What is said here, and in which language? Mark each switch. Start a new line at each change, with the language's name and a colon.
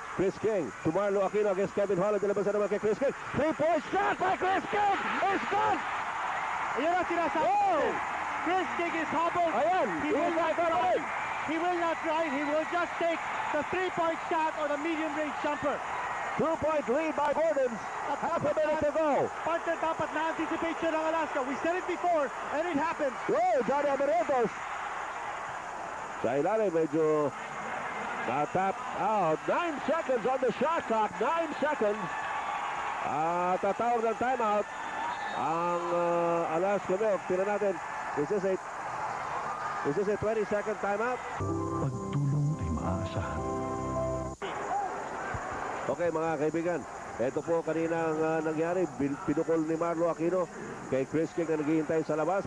English: Chris King to Marlo Aquino against Kevin Holland.
Filipino: Dilabasan naman kay Chris King.
English: 3-point shot by Chris King! It's good!
Filipino: Ayan ang sinasabi.
English: Chris King is hobbled.
Filipino: Ayan!
English: He will not try. He will just take the 3-point shot or the medium-range jumper. 2-point lead by Gordon. Half a minute to go.
Filipino: Partner, dapat na-anticipate siya ng Alaska.
English: We said it before, and it happened.
Filipino: Whoa, Johnny Abarientos. Sa ilalim, medyo na-tap out.
English: 9 seconds on the shot clock. 9 seconds.
Filipino: Tatawag ng timeout ang Alaska Milk. Tira natin.
English: Is this a 20-second timeout?
Filipino: Pagtulong ay maaasahan. Okay, mga kaibigan. Ito po kaninang nangyari, pinukol ni Marlo Aquino kay Chris King na naghihintay sa labas.